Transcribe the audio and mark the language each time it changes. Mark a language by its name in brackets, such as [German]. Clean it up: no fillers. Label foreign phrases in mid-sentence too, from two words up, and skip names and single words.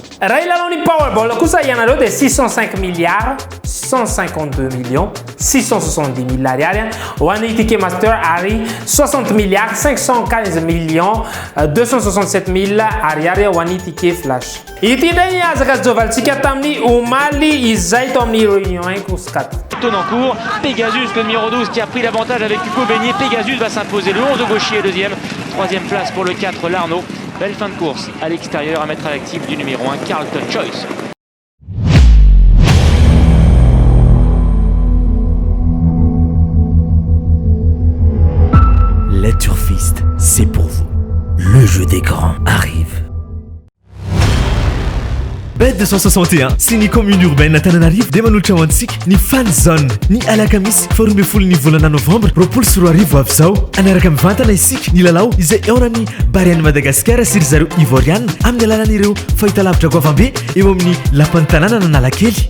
[Malagasy] Raha ilalao ny Powerball kosa ianareo dia 605 milliards 152 millions 670 000 ariary ho an'ny Ticket Master ary 60 milliards 515 millions 267 000 ariary ho an'ny Ticket Flash. Ity ndray azaka zovalitsika tamin'ny omaly izay tao amin'ny réunion 1 course 4. [French] En cours, Pegasus, le numéro 12 qui a pris l'avantage avec Hugo Beignet. Pegasus va s'imposer, le 11 gaucher est deuxième, troisième place pour le 4 Larnaud. Belle fin de course à l'extérieur à mettre à l'actif du numéro 1 Carlton Choice. Les turfistes, c'est pour vous. Le jeu des grands arrive. [Malagasy] Bet 261 sy ny [French] commune urbaine [Malagasy] Antananarivo dia manolotra ho antsika ny [English] fan zone [Malagasy] ny alakamisy faharoa folo ny volana novembre roapolo sy roa arivo avy zao anaraka mivantana isika ny lalao izay eonany Bariany Madagasikara sy ry zareo Ivoriana amin'ny alalan'ireo fahitalavitra goavambe eo amin'ny lapan'ny tanàna Analakely.